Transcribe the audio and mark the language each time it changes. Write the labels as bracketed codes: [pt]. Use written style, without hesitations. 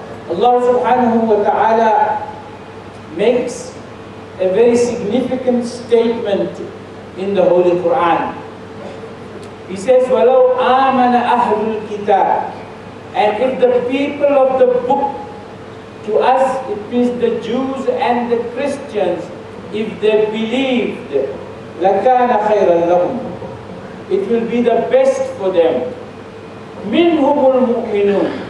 [en] Allah subhanahu wa ta'ala makes a very significant statement in the Holy Quran. He says, [ar] وَلَوْ آمَنَ أَهْلُ الْكِتَابِ. [en] And if the people of the book, to us it means the Jews and the Christians, if they believed, [ar] لَكَانَ خَيْرًا لَهُمْ. [en] It will be the best for them. [ar] مِنْهُمُ الْمُؤْمِنُونَ.